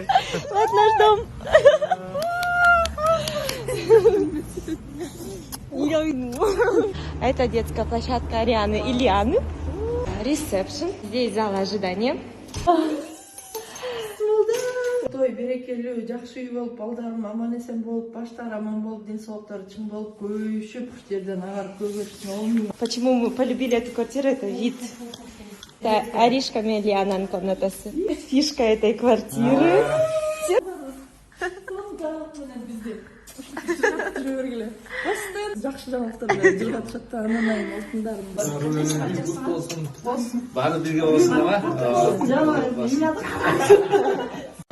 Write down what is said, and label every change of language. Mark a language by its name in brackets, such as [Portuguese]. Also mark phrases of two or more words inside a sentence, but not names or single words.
[Russian] Вот наш дом. Это детская площадка Арианы и Лианы. Ресепшн. Здесь зал ожидания. [Kyrgyz] Той берекелүү, жакшы үй болуп, балдарым аман эсен болуп, баштары аман болуп, ден соолуктары чың болуп, көбөйүшүп, жерден агарып көгөрүшүн болмуyor. [Russian] Почему мы полюбили эту квартиру? Это вид. [Kyrgyz] Это Аришка мен Лиананың комнатасы. [Russian] Фишка этой квартиры. [Kyrgyz] Жакшы жаңалыктар менен жыргатышат да, анан алтындарым. Баары бирге болсун, ага.